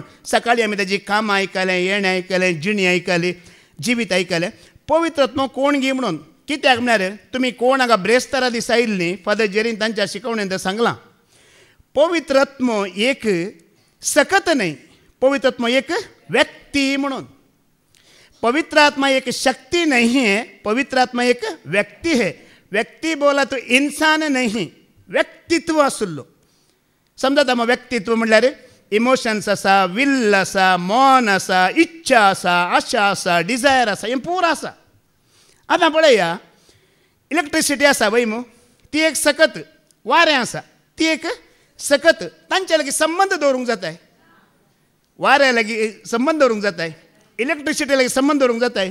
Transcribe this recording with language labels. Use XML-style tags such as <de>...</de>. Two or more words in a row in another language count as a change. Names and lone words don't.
<kok>सकाळीं आमी ताजी कामां आयकलें, येणें आयकलें, जिणी आयकली, जिवीत आयकलें. पवित्र आत्मा कोण गी म्हणून कित्याक म्हळ्यार तुमी कोण हांगा ब्रेस्तारा दिसा आयिल्लीं, फादर जेरीन तांच्या शिकवणेंत सांगलां. पवित्र आत्मा एक सकत न्हय, पवित्र आत्मा एक व्यक्ती म्हणून.</kok> <hi>पवित्र आत्मा एक शक्ति नहीं है, पवित्र आत्मा एक व्यक्ति है. व्यक्ति बोला तो इंसान नहीं,</hi> <kok>व्यक्तित्व आसुल्लो. समजा मग व्यक्तित्व म्हणल्यार इमोशन्स आसा, विल आसा, मन आसा, इच्छा आसा, आशा आसा, डिझायर आसा, हें पूर आसा. आतां पळया, इलेक्ट्रिसिटी आसा वय मू, ती एक सकत. वारें आसा, ती एक सकत. तांचे लागीं संबंध दवरूंक जाताय. वाऱ्या लागीं संबंध दवरूंक जाताय, इलेक्ट्रिसिटी लागीं संबंध दवरूंक जाताय.</kok>